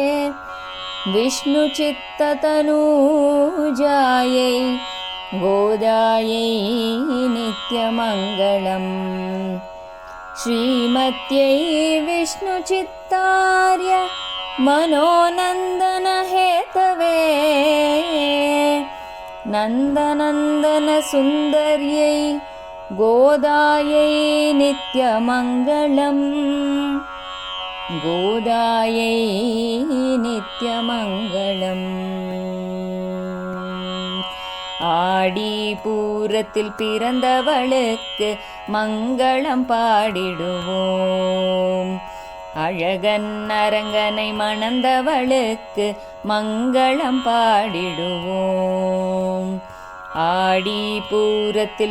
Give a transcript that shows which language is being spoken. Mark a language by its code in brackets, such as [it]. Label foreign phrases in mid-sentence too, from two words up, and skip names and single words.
[sa] विष्णुचित्ततनूजायै गोदायै नित्यमङ्गलम् श्रीमत्यै विष्णुचित्तार्य मनोनन्दनहेतवे नन्दनन्दनसुन्दर्यै गोदायै नित्यमङ्गलम् गोदायै नित्यमङ्गलम् [ta] ஆடிப்பூரத்தில் பிறந்தவளுக்கு மங்களம் பாடிடுவோம் அழகன் அரங்கனை மணந்தவளுக்கு மங்களம் பாடிடுவோம் ஆடிப்பூரத்தில்